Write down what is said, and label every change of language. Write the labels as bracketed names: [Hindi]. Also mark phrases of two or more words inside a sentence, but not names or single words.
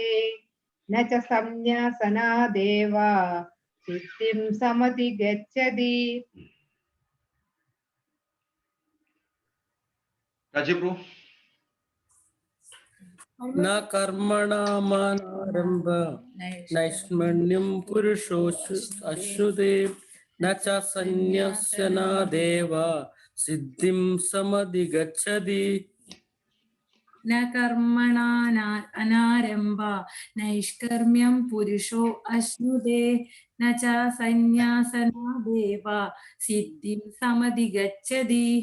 [Sanskrit] ന ച സന്യാസനാദേവ. സിദ്ധിം സമധി ഗച്ഛതി. രാജീവ് ന കർമ്മണാമനാരംഭ നൈഷ്കർമ്മ്യം പുരുഷോ അശ്നുതേ. न च सन्न्यस्यनादेव सिद्धिं समधिगच्छति न कर्मणा अनारंभ नैष्कर्म्यं पुरुषो अश्नुते न च सन्न्यासनादेव सिद्धिं समधिगच्छति